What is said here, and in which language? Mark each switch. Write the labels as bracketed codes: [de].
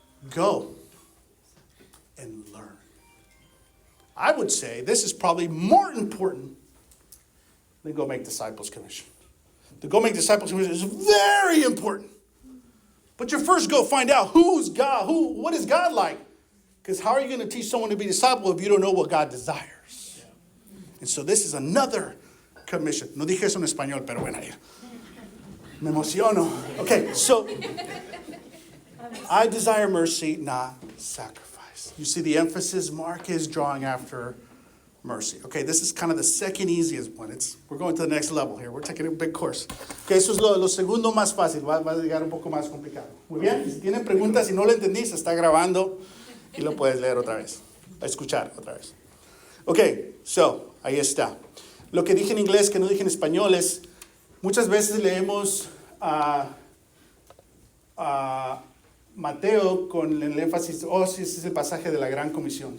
[en] Go and learn. I would say this is probably more important than go make disciples commission. The go make disciples commission is very important. But you first go find out who's God, what is God like? Because how are you going to teach someone to be a disciple if you don't know what God desires? And so this is another commission. [es] No dije eso en español, pero bueno, me emociono. [en] Okay, so I desire mercy, not sacrifice. You see the emphasis Mark is drawing after mercy. Okay, this is kind of the second easiest one. We're going to the next level here. We're taking a big course. [es] Okay, eso es lo segundo más fácil. Va a llegar un poco más complicado. Muy bien, si tienen preguntas, si no lo entendí, se está grabando y lo puedes leer otra vez. Escuchar otra vez. Okay, so, ahí está. Lo que dije en inglés que no dije en español es, muchas veces leemos a Mateo con el énfasis, sí, ese es el pasaje de la gran comisión.